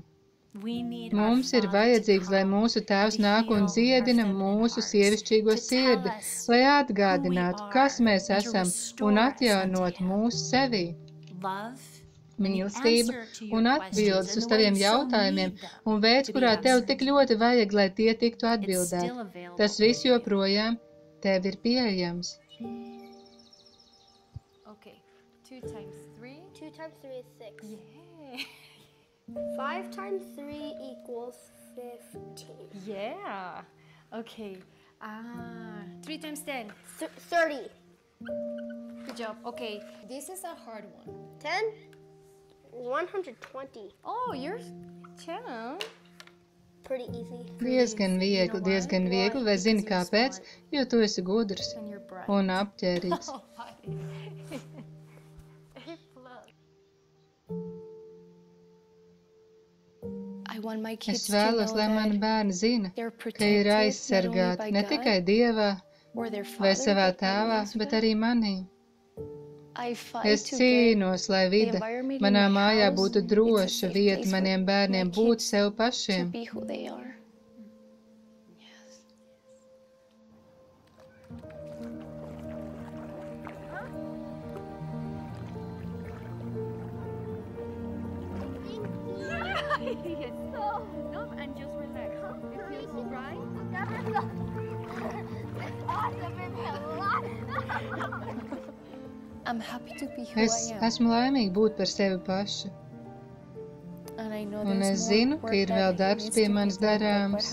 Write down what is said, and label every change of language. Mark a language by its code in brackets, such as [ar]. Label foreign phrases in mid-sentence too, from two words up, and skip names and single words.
[lv] Mums ir vajadzīgs, lai mūsu Tēvs nāk un dziedina mūsu sievišķīgo sirdi, lai atgādinātu, kas mēs esam un atjaunot mūsu sevī. Mīlestība un atbildes uz taviem jautājumiem un veids, kurā tev tik ļoti vajag, lai tie tiktu atbildēti. Tas viss joprojām tev ir pieejams. [en] Okay, 2 times 3. 2 times 3 is 6. Yeah. 5 times 3 equals 15. Yeah. Okay. 3 times 10. 30. Good job. Okay. This is a hard one. 10? 120. Oh, you're 10. Pretty easy. [lv] Diezgan viegli, vai zini kāpēc? Jo tu esi gudrs un apģērbīgs. Es vēlos, lai mani bērni zina, ka ir aizsargāti ne tikai Dievā vai savā tēvā, bet arī manī. Es cīnos, lai vide manā mājā būtu droša vieta maniem bērniem būt sev pašiem. [en] And just relax. It feels all right. It's awesome and a lot. [lv] Es esmu laimīga būt par sevi pašu. Un es zinu, ka ir vēl darbs pie manis darāms.